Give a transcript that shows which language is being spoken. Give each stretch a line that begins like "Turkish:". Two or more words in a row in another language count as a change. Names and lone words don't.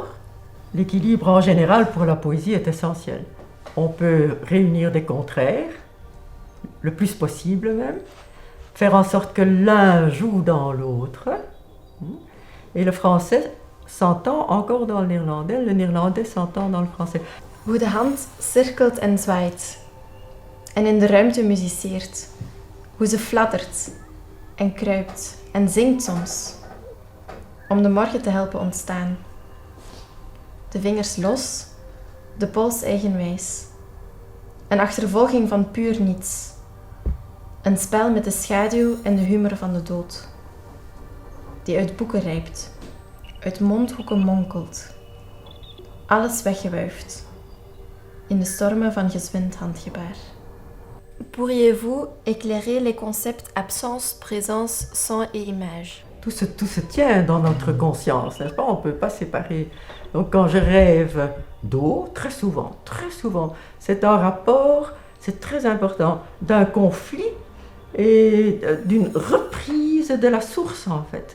French: L'équilibre en général pour la poésie est essentiel. On peut réunir des contraires, le plus possible même, faire en sorte que l'un joue dans l'autre. Et le français s'entend encore dans le néerlandais s'entend dans le français.
Dutch: Hoe de hand cirkelt en zwaait en in de ruimte muziceert. Hoe ze fladdert en kruipt en zingt soms om de morgen te helpen ontstaan. De vingers los, de pols eigenwijs. Een achtervolging van puur niets. Een spel met de schaduw en de humor van de dood. Die uit boeken rijpt, uit mondhoeken monkelt. Alles weggewuifd. In de stormen van gezwind handgebaar.
French: Pourriez-vous éclairer les concepts absence, présence, son et image? Tout se tient dans notre conscience, n'est-ce pas? On ne peut pas séparer. Donc quand je rêve d'eau, très souvent, c'est un rapport, c'est très important, d'un conflit et d'une reprise de la source en fait.